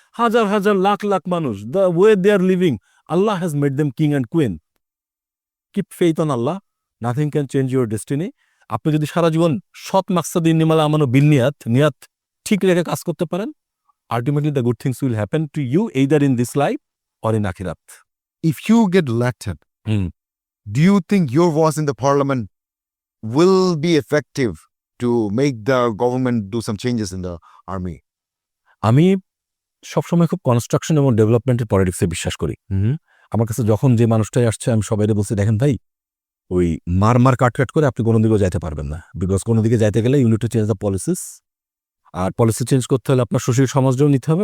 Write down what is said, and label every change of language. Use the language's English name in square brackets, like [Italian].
[Bangla] হাজার হাজার লাখ লাখ মানুষ, [English] The way they are living, Allah has made them king and queen. Keep faith on Allah, nothing can change your destiny. [Bangla] আপনি যদি সারা জীবন সৎ মাকসাদিন নিমালা আমানো বিল নিয়াত ঠিক রেখে কাজ করতে পারেন, [English] ultimately the good things will happen to you either in this life or in akhirat. if you get elected, do you think your voice in the parliament will be effective to make the government do some changes in the army? [Bangla] আমি সবসময় খুব construction এবং ডেভেলপমেন্টের পলিটিক্সে বিশ্বাস করি। আমার কাছে যখন যে মানুষটাই আসছে, আমি সবাইকে বলছি, দেখেন ভাই, ওই মার কাট করে আপনি কোনো দিকেও যাইতে পারবেন না। বিকজ কোনো দিকে যাইতে গেলে [English] Unite to change the policies. [Bangla] আর policy change করতে হলে আপনার সুশীল সমাজটাও নিতে হবে।